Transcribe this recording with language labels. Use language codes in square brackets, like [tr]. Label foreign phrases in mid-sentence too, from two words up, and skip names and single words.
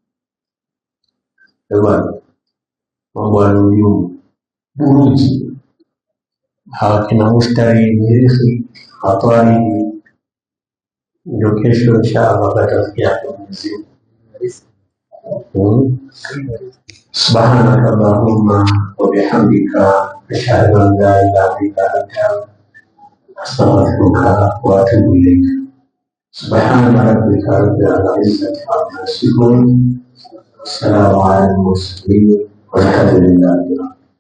[sw] Mambo ya nujum, buruji, hawa kina Mushtari, Mirihi, Hatari, ndio kesho inshallah tutafikia Mwenyezi Mungu. [ar] سبحانك اللهم وبحمدك، أشهد أن لا إله إلا أنت، أستغفرك وأتوب إليك. سبحان ربك رب العزة عما يصفون، سلام على المرسلين، والحمد لله.